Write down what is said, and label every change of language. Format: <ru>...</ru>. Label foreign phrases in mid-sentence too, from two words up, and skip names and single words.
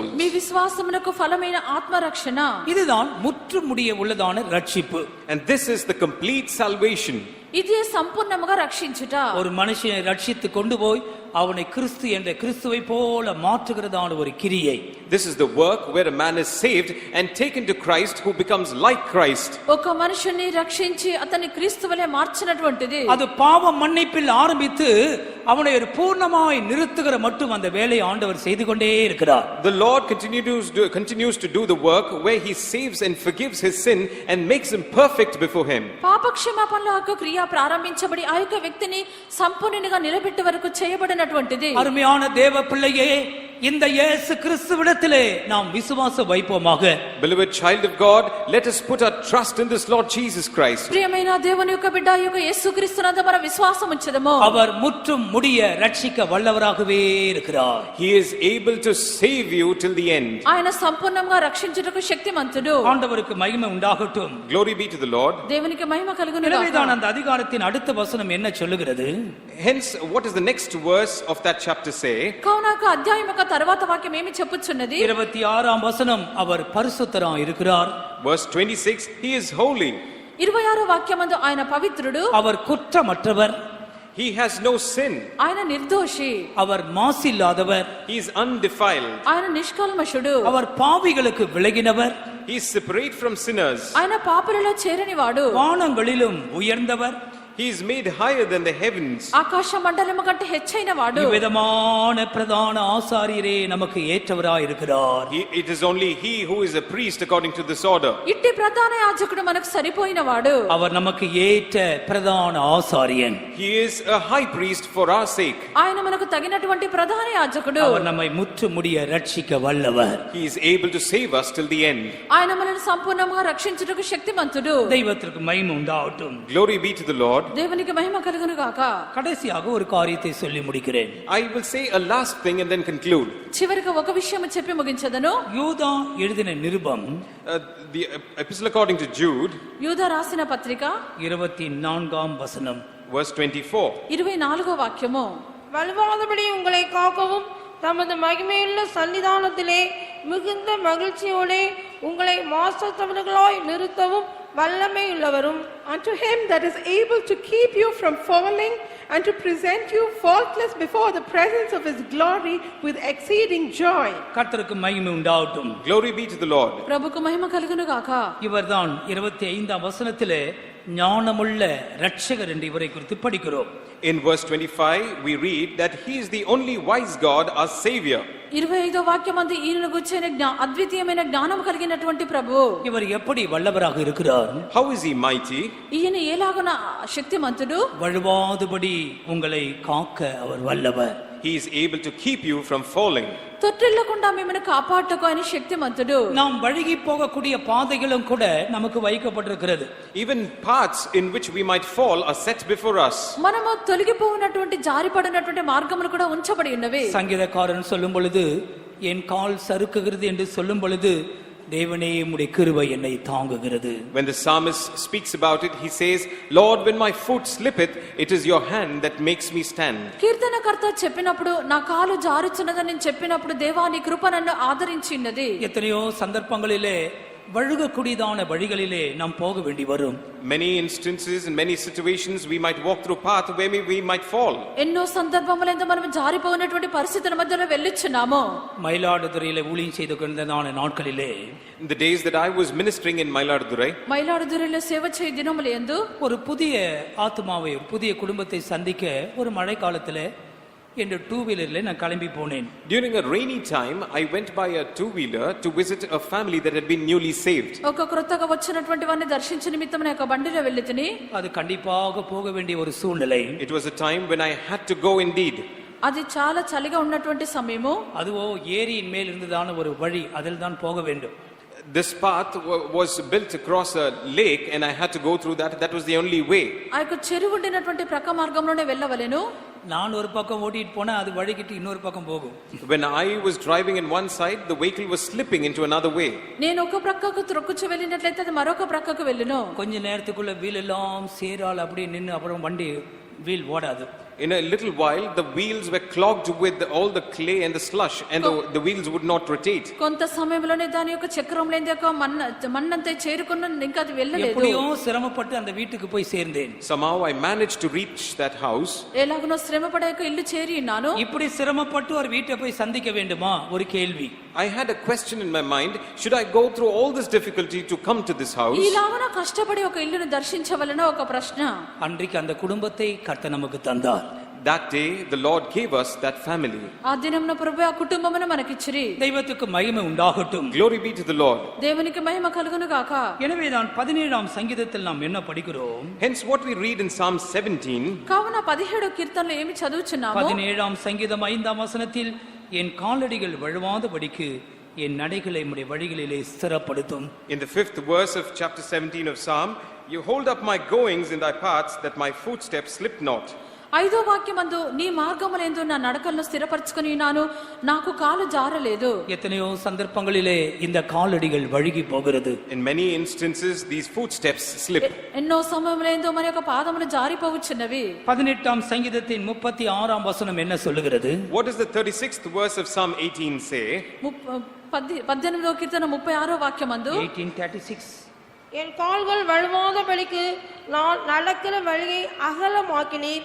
<te>మీ విశ్వాసమునకు ఫలమైన ఆత్మ రక్షణ.</te> <ta>இதுதான் முற்று முடிய உள்ளதான ரட்சிப்பு.</ta> <en>And this is the complete salvation.</en> <te>ఇదే సంపూర్ణముగా రక్షించుట.</te> <ta>ஒரு மனுஷனை ரட்சித்து கொண்டு போய் அவனை கிறிஸ்து என்ற கிறிஸ்துவை போல மாற்றுகிறதான ஒரு கிரியை.</ta> <en>This is the work where a man is saved and taken to Christ, who becomes like Christ.</en> <te>ఒక మనుషుని రక్షించి అతన్ని క్రీస్తువలే మార్చినటువంటిది.</te> <ta>அது பாவ மன்னிப்பில் ஆரம்பித்து அவனை ஒரு பூர்ணமாய் நிறுத்துகிற மட்டும் அந்த வேலையை ஆண்டவர் செய்து கொண்டே இருக்கிறார்.</ta> <en>The Lord continues to do the work where he saves and forgives his sin and makes him perfect before him.</en> <te>పాప క్షమాపణల యొక్క క్రియ ప్రారంభించబడి ఆ యొక్క వ్యక్తిని సంపూర్ణంగా నిలబెట్టే వరకు చేయబడినటువంటిది.</te> <ta>அருமையான தேவ பிள்ளையே, இந்த இயேசு கிறிஸ்துவிடத்திலே நாம் விசுவாசம் வைப்போமாக.</ta> <en>Beloved child of God, let us put our trust in this Lord Jesus Christ.</en> <te>ప్రియమైన దేవుని యొక్క బిడ్డ యొక్క యేసుక్రీస్తునందు మన విశ్వాసం ఉంచుదము.</te> <ta>அவர் முற்றும் முடிய ரட்சிக்க வல்லவராகவே இருக்கிறார்.</ta> <en>He is able to save you till the end.</en> <te>ఆయన సంపూర్ణంగా రక్షించుటకు శక్తిమంతుడు.</te> <ta>ஆண்டவருக்கு மகிமை உண்டாகட்டும்.</ta> <en>Glory be to the Lord.</en> <te>దేవునికి మహిమ కలుగును గాక.</te> <ta>எனவேதான் அந்த அதிகாரத்தின் அடுத்த வசனம் என்ன சொல்லுகிறது?</ta> <en>Hence, what does the next verse of that chapter say?</en> <te>కౌనక అధ్యాయం యొక్క తరువాత వాక్యం ఏమి చెప్పుచున్నది?</te> <ta>26ஆம் வசனம், அவர் பரிசுத்தராய் இருக்கிறார்.</ta> <en>Verse 26, he is holy.</en> <te>26వ వాక్యమందు ఆయన పవిత్రుడు.</te> <ta>அவர் குற்றமற்றவர்.</ta> <en>He has no sin.</en> <te>ఆయన నిర్దోషి.</te> <ta>அவர் மாசில்லாதவர்.</ta> <en>He is undefiled.</en> <te>ఆయన నిష్కల్మషుడు.</te> <ta>அவர் பாவிகளுக்கு விலகினவர்.</ta> <en>He is separate from sinners.</en> <te>ఆయన పాపులలో చేరనివాడు.</te> <ta>வானங்களிலும் உயர்ந்தவர்.</ta> <en>He is made higher than the heavens.</en> <te>ఆకాశ మండలము కంటే హెచ్చైన వాడు.</te> <ta>விதமான பிரதான ஆசாரியரே நமக்கு ஏற்றவராய் இருக்கிறார்.</ta> <en>It is only he who is a priest according to this order.</en> <te>ఇట్టి ప్రధాన యాజకుడు మనకు సరిపోయిన వాడు.</te> <ta>அவர் நமக்கு ஏற்ற பிரதான ஆசாரியன்.</ta> <en>He is a high priest for our sake.</en> <te>ఆయన మనకు తగినటువంటి ప్రధాన యాజకుడు.</te> <ta>அவர் நம்மை முற்று முடிய ரட்சிக்க வல்லவர்.</ta> <en>He is able to save us till the end.</en> <te>ఆయన మనల్ని సంపూర్ణంగా రక్షించుటకు శక్తిమంతుడు.</te> <ta>தெய்வத்திற்கு மகிமை உண்டாகட்டும்.</ta> <en>Glory be to the Lord.</en> <te>దేవునికి మహిమ కలుగును గాక.</te> <ta>கடைசியாக ஒரு காரியத்தை சொல்லி முடிக்கிறேன்.</ta> <en>I will say a last thing and then conclude.</en> <te>చివరికి ఒక విషయం చెప్పి ముగించదను.</te> <ta>யூதா எழுதின நிருபம்</ta> <en>The epistle according to Jude,</en> <te>యూదా రాసిన పత్రిక</te> <ta>24ஆம் வசனம்,</ta> <en>verse 24.</en> <te>24వ వాక్యము.</te> <ta>வலுவாதபடி உங்களை காக்கவும் தமது மகிமையுள்ள சன்னிதானத்திலே மிகுந்த மகிழ்ச்சியோடே உங்களை மாசத்தவர்களாய் நிறுத்தவும் வல்லமை உள்ளவரும்.</ta> <en>Unto him that is able to keep you from falling and to present you faultless before the presence of his glory with exceeding joy.</en> <ta>கர்த்தருக்கு மகிமை உண்டாகட்டும்.</ta> <en>Glory be to the Lord.</en> <te>ప్రభుకు మహిమ కలుగును గాక.</te> <ta>இவர்தான் 25ஆம் வசனத்திலே ஞானமுள்ள இரட்சகர் என்று இவரை குறித்து படிக்கிறோம்.</ta> <en>In verse 25, we read that he is the only wise God, our Savior.</en> <te>25వ వాక్యమందు ఈయనను గుర్చిన అద్వితీయమైన జ్ఞానం కలిగినటువంటి ప్రభువు.</te> <ta>இவர் எப்படி வல்லவராக இருக்கிறார்?</ta> <en>How is he mighty?</en> <te>ఈయన ఎలాగున శక్తిమంతుడు?</te> <ta>வழுவாதபடி உங்களை காக்க அவர் வல்லவர்.</ta> <en>He is able to keep you from falling.</en> <te>తొట్టిల్లకుండా మిమ్మల్ని కాపాడుటకు ఆయన శక్తిమంతుడు.</te> <ta>நாம் வழுகி போகக்கூடிய பாதைகளும் கூட நமக்கு வைக்கப்பட்டிருக்கிறது.</ta> <en>Even paths in which we might fall are set before us.</en> <te>మనము తొలగిపోయినటువంటి జారిపడినటువంటి మార్గములు కూడా ఉంచబడి ఉన్నవి.</te> <ta>சங்கீதக்காரன் சொல்லும் பொழுது என் கால் சறுக்குகிறது என்று சொல்லும் பொழுது தேவனே உம்முடைய கிருபை என்னை தாங்குகிறது.</ta> <en>When the psalmist speaks about it, he says, Lord, when my foot slippeth, it is your hand that makes me stand.</en> <te>కీర్తనకర్త చెప్పినప్పుడు నా కాలు జారుచున్నదని చెప్పినప్పుడు దేవా నీ కృప నన్ను ఆదరించినది.</te> <ta>எத்தனையோ சந்தர்ப்பங்களிலே வழுகக்கூடியதான வழிகளிலே நாம் போக வேண்டி வரும்.</ta> <en>Many instances in many situations we might walk through a path where we might fall.</en> <te>ఎన్నో సందర్భములందు మనం జారిపోయినటువంటి పరిస్థితుల మధ్యలో వెళ్ళిచున్నాము.</te> <ta>மயிலாடுதுறையிலே ஊழியம் செய்து கொண்டிருந்த நாட்களிலே,</ta> <en>In the days that I was ministering in Mailadurai,</en> <te>மயிலாடுதுறையில సేవ చేయ దినములందు</te> <ta>ஒரு புதிய ஆத்மாவை, ஒரு புதிய குடும்பத்தை சந்திக்க ஒரு மழை காலத்திலே என்ற</ta> <en>two wheeler</en> <ta>நான் கிளம்பி போனேன்.</ta> <en>during a rainy time, I went by a two-wheeler to visit a family that had been newly saved.</en> <te>ఒక క్రొత్తగా వచ్చినటువంటి వారిని దర్శించే నిమిత్తం నేను ఒక బండిలో వెళ్ళితిని.</te> <ta>அது கண்டிப்பாக போக வேண்டிய ஒரு சூழ்நிலை.</ta> <en>It was a time when I had to go indeed.</en> <te>అది చాలా చలిగా ఉన్నటువంటి సమయము.</te> <ta>அதுவோ ஏரியின் மேல் இருந்ததான ஒரு வழி, அதில் தான் போக வேண்டும்.</ta> <en>This path was built across a lake and I had to go through that. That was the only way.</en> <te>ఆ యొక్క చెరువు ఉండినటువంటి ప్రక్క మార్గంలోనే వెళ్ళవలెను.</te> <ta>நான் ஒரு பக்கம் ஓட்டிட்டு போனா அது வழிகிட்டு இன்னொரு பக்கம் போகும்.</ta> <en>When I was driving in one side, the vehicle was slipping into another way.</en> <te>నేను ఒక ప్రక్కకు త్రొక్కుచు వెళ్ళినట్లయితే అది మరొక ప్రక్కకు వెళ్ళును.</te> <ta>கொஞ்ச நேரத்துக்குள்ள வீல் எல்லாம் சேரால் அப்படியே நின்று அப்புறம் வண்டி வீல் ஓடாது.</ta> <en>In a little while, the wheels were clogged with all the clay and the slush, and the wheels would not rotate.</en> <te>కొంత సమయంలోనే దాని యొక్క చక్రం లేని యొక్క మన్నంతా చేరుకున్న ఇంకా అది వెళ్ళలేదు.</te> <ta>எப்படியோ சிரமப்பட்டு அந்த வீட்டுக்கு போய் சேர்ந்தேன்.</ta> <en>Somehow I managed to reach that house.</en> <te>ఎలాగనో శ్రమపడే యొక్క ఇల్లు చేరి ఉన్నాను.</te> <ta>இப்படி சிரமப்பட்டு ஒரு வீட்டை போய் சந்திக்க வேண்டுமா? ஒரு கேள்வி.</ta> <en>I had a question in my mind, should I go through all this difficulty to come to this house?</en> <te>ఇలాగన కష్టపడి ఒక ఇల్లును దర్శించవలన ఒక ప్రశ్న.</te> <ta>அன்றைக்கு அந்த குடும்பத்தை கர்த்தர் நமக்கு தந்தார்.</ta> <en>That day the Lord gave us that family.</en> <te>ఆ దినమున ప్రభువు ఆ కుటుంబమును మనకిచ్చిరి.</te> <ta>தெய்வத்துக்கு மகிமை உண்டாகட்டும்.</ta> <en>Glory be to the Lord.</en> <te>దేవునికి మహిమ కలుగును గాక.</te> <ta>எனவேதான் 17ஆம் சங்கீதத்தில் நாம் என்ன படிக்கிறோம்?</ta> <en>Hence what we read in Psalm 17.</en> <te>కావున 17 కీర్తనలో ఏమి చదువుచున్నాము?</te> <ta>17ஆம் சங்கீதம் 5ஆம் வசனத்தில் என் காலடிகள் வழுவாதபடிக்கு என் நடைகளை உம்முடைய வழிகளிலே ஸ்திரப்படுத்தும்.</ta> <en>In the 5th verse of chapter 17 of Psalm, you hold up my goings in thy paths, that my footsteps slip not.</en> <te>5వ వాక్యమందు నీ మార్గములందు నా నడకలను స్థిరపరచుకొని ఉన్నాను, నాకు కాలు జారలేదు.</te> <ta>எத்தனையோ சந்தர்ப்பங்களிலே இந்த காலடிகள் வழுகி போகிறது.</ta> <en>In many instances these footsteps slip.</en> <te>ఎన్నో సమయములందు మన యొక్క పాదములు జారిపోవచ్చున్నవి.</te> <ta>18ஆம் சங்கீதத்தின் 36ஆம் வசனம் என்ன சொல்லுகிறது?</ta> <en>What does the 36th verse of Psalm 18 say?</en> <te>18వ కీర్తన 36వ వాక్యమందు 18:36</te> <ta>என் கால்கள் வழுவாதபடிக்கு நான் நடக்கிற வழியை அகலமாக்கினீர்.</ta>